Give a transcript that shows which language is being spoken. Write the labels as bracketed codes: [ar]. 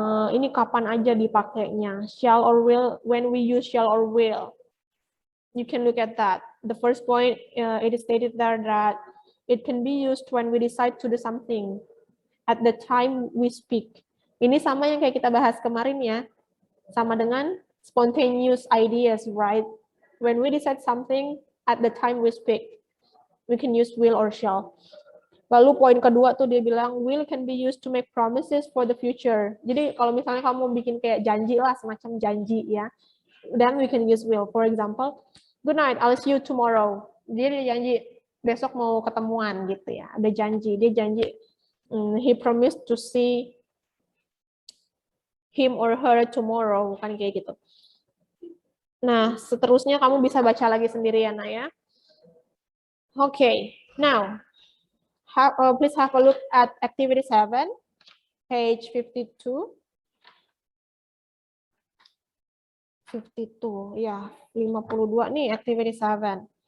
[id] Ini kapan aja dipakainya? [en] Shall or will, when we use shall or will. You can look at that. The first point, it is stated there that it can be used when we decide to do something at the time we speak. [id] Ini sama yang kayak kita bahas kemarin ya. Sama dengan [en] spontaneous ideas, right? When we decide something at the time we speak, we can use will or shall. [id] Lalu poin kedua tuh dia bilang, [en] will can be used to make promises for the future. [id] Jadi kalau misalnya kamu bikin kayak janji lah, semacam janji ya. [en] Then we can use will. For example, good night, I'll see you tomorrow. [id] Dia janji besok mau ketemuan gitu ya. Ada janji, dia janji. [en] He promised to see him or her tomorrow, [id] kan kayak gitu. Nah, seterusnya kamu bisa baca lagi sendiri ya, Nak ya. [en] Okay, now please have a look at activity 7, page 52. 52, ya, 52 nih, activity 7.